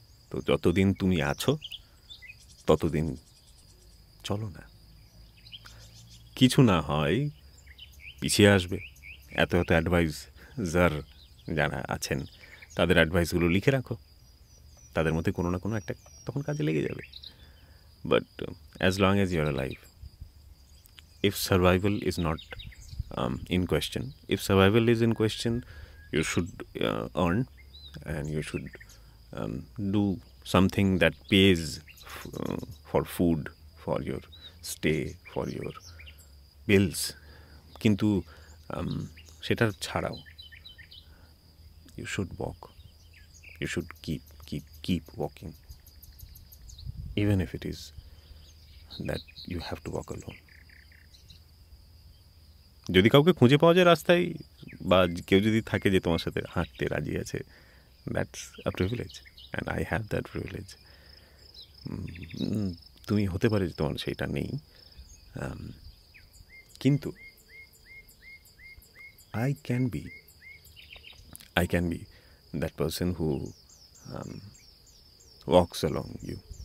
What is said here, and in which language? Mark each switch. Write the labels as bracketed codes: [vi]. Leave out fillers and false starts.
[bn] তো যতদিন তুমি আছো ততদিন চলো না, কিছু না হয় পিছিয়ে আসবে। এত অ্যাডভাইজার যারা আছেন তাদের অ্যাডভাইসগুলো লিখে রাখো, তাদের মধ্যে কোনো না কোনো একটা তখন কাজে লেগে যাবে। [en] But as long as your life, if survival is not in question. If survival is in question, you should earn, and you should do something that pays for food, for your stay, for your bills. [bn] কিন্তু সেটার ছাড়াও [en] you should walk. You should keep walking, even if it is that you have to walk alone. [bn] যদি কাউকে খুঁজে পাওয়া যায় রাস্তায়, বা কেউ যদি থাকে যে তোমার সাথে হাঁটতে রাজি আছে, [en] That's a privilege, and I have that privilege. [bn] তুমি হতে পারে যে তোমার সেইটা নেই, কিন্তু [en] I can be that person who walks along you.